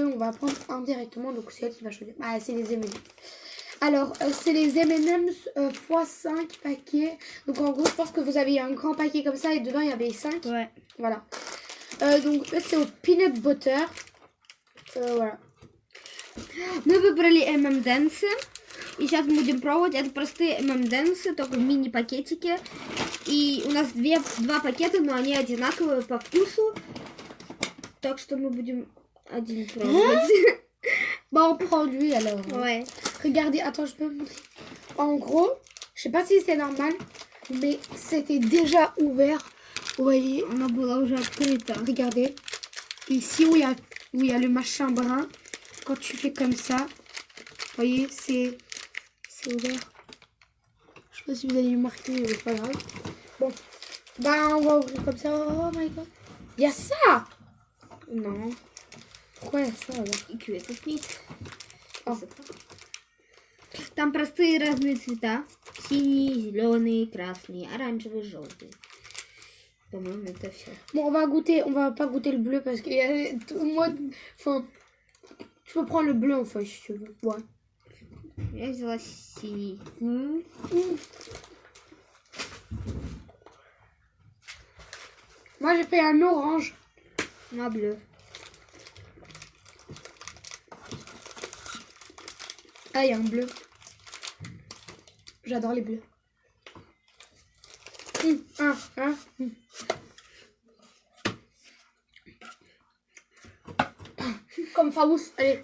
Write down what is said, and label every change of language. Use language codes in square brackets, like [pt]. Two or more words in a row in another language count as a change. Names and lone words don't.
[fr] On va prendre un directement, donc c'est elle qui va choisir. Ah, c'est les M&M's. Alors, c'est les M&M's x 5 paquets. Donc en gros, je pense que vous avez un grand paquet comme ça et dedans il y avait 5. Ouais. Voilà. Donc là, c'est au [en] peanut butter. [fr] Voilà. [ru] Мы выбрали M&M's. И сейчас мы будем пробовать. Это простые M&M's, только в мини-пакетике. И у нас два пакета, но они одинаковые по вкусу. Так что мы будем один пробовать. [fr] Bah, on prend lui alors. Ouais. Regardez, attends, je peux vous montrer. En gros, je sais pas si c'est normal, mais c'était déjà ouvert. Vous voyez, [ru] Оно было уже открыто. [fr] regardez. Ici où il y a le machin brun, quand tu fais comme ça, vous voyez, c'est ouvert. Je sais pas si vous allez le marquer, mais c'est pas grave. Bon, bah on va ouvrir comme ça. [en] Oh my god. [fr] Il y a ça. Non. Pourquoi il y a ça alors? [ru] И кветы пить. О. Там простые разные цвета. Синий, зеленый, красный, оранжевый, желтый. По-моему, это все. [fr] Bon, on va pas goûter le bleu parce que moi, enfin, tu peux prendre le bleu en fait si tu veux. Ouais. [ru] Я взяла синий. [fr] Moi j'ai pris un orange. Moi, bleu. Ah, il y a un bleu. J'adore les bleus. Comme Faous. Allez.